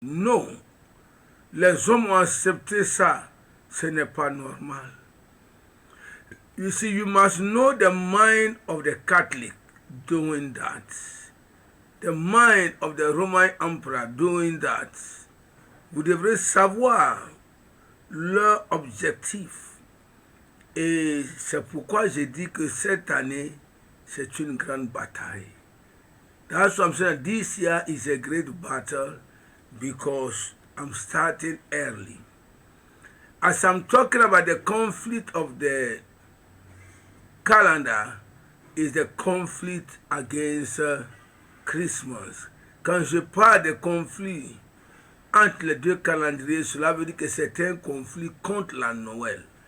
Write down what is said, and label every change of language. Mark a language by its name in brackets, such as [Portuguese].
[French] Non, les hommes ont accepté ça. Ce n'est pas normal. [English] You see, you must know the mind of the Catholic doing that. The mind of the Roman Emperor doing that. [French] Vous devrez savoir leur objectif. Et c'est pourquoi j'ai dit que cette année, c'est une grande bataille. [English] That's why I'm saying this year is a great battle because I'm starting early. As I'm talking about the conflict of the calendar, is the conflict against Christmas. [French] Quand je parle de conflit entre les deux calendriers, cela veut dire que c'est un conflit contre la Noël.